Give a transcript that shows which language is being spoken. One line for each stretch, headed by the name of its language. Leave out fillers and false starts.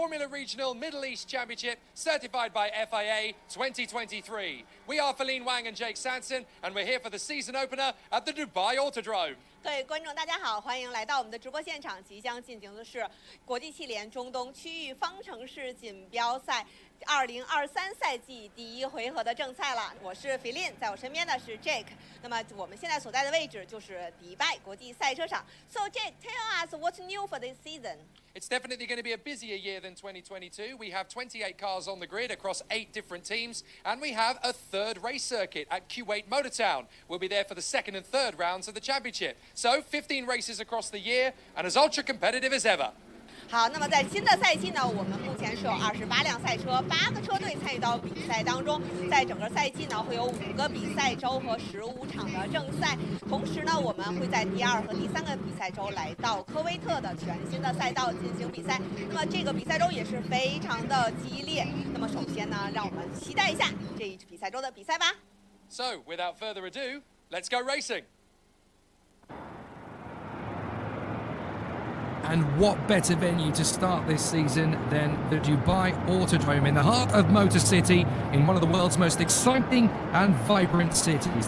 English: Regional Middle East Championship, certified by FIA 2023. We are Feline Wang and Jake Sanson, and we're here for the season opener at the Dubai Autodrome.
Chinese: 各位观众，大家好，欢迎来到我们的直播现场。即将进行的是国际汽联中东区域方程式锦标赛2023赛季第一回合的正赛了。我是 Feline， 在我身边的是 Jake。那么我们现在所在的位置就是迪拜国际赛车场。
English: So Jake, tell us what's new for this season. It's definitely going to be a busier year than 2022. We have 28 cars on the grid across 8 different teams, and we have a third race circuit at Kuwait Motor Town. We'll be there for the second and third rounds of the championship. So 15 races across the year and as ultra competitive as ever.
Chinese: 好，那么在新的赛季呢，我们目前是有28辆赛车，8个车队参与到比赛当中。在整个赛季呢，会有5个比赛周和15场的正赛。同时呢，我们会在第2和第3个比赛周来到科威特的全新的赛道进行比赛。那么这个比赛周也是非常的激烈。那么首先呢，让我们期待一下这一比赛周的比赛吧。
English: So, without further ado, let's go racing. And what better venue to start this season than the Dubai Autodrome in the heart of Motor City, in one of the world's most exciting and vibrant cities.